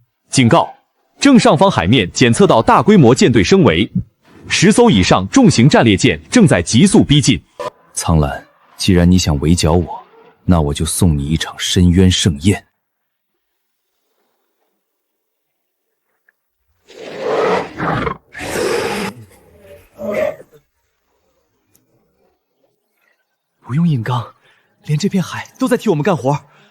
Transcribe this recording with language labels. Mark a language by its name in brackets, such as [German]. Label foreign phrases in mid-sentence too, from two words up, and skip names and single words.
[Chinese] 警告：正上方海面檢測到大規模艦隊升圍，10艘以上重型戰列艦正在急速逼近。蒼蘭，既然你想圍剿我，那我就送你一場深淵盛宴。不用硬刚，连这片海都在替我们干活。